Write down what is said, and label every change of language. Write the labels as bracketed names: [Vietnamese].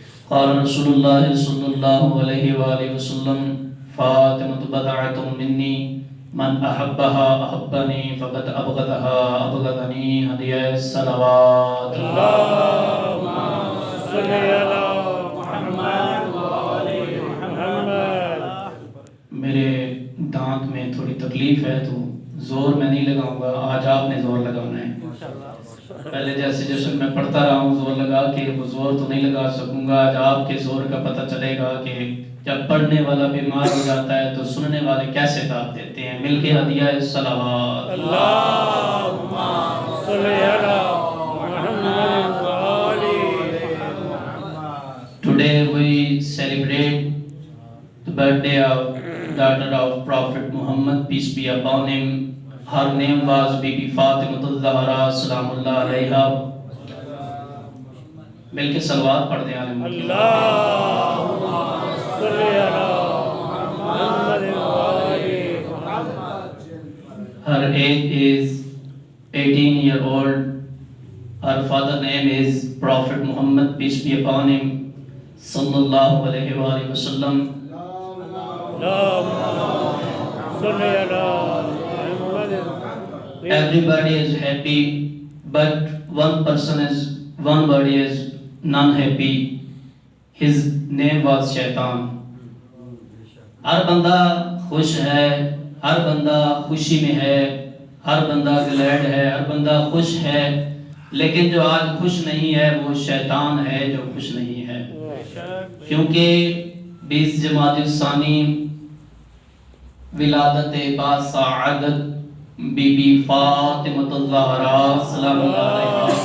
[Arabic] قال رسول الله صلى الله عليه وآله وسلم فاطمة بضعة مني من أحبها أحبني فقد أبغضها أبغضني هدية الصلوات اللهم صل على محمد وآل محمد. [Urdu] میرے دانت میں تھوڑی تکلیف ہے تو زور میں نہیں لگاؤں گا، آج آپ نے زور لگانا ہے۔ پہلے جیسے میں پڑھتا رہا ہوں زور لگا کے، وہ زور تو نہیں لگا سکوں گا۔ آج آپ کے زور کا پتہ چلے گا کہ جب پڑھنے والا بیمار ہو جاتا ہے تو سننے والے کیسے داد دیتے ہیں۔ مل کے ہدیہ الصلوات [Arabic] اللهم صل على محمد وآل محمد. [English] Today we celebrate the birthday of daughter of Prophet Muhammad, peace be upon him. Her name was Bibi Fatimah al-Zahra salam Allah alayha. [Urdu] مل کے صلوات پڑھ دیں عالم [Arabic] اللهم صل على محمد وآل محمد. [English] Her age is 18-year-old. Her father name is Prophet Muhammad, peace be upon him, [Arabic] sallallahu alayhi wa alihi wa sallam. اللهم صل على محمد. [English] Everybody is happy, but one body is non-happy. His name was Shaitan. [Urdu] ہر بندہ خوش ہے، ہر بندہ خوشی میں ہے، ہر بندہ گلیڈ ہے، ہر بندہ خوش ہے، لیکن جو آج خوش نہیں ہے وہ شیطان ہے جو خوش نہیں ہے، کیونکہ 20 جمادی الثانی ولادت باسعادت بی بی فاطمۃ الزہرا سلام اللہ علیہا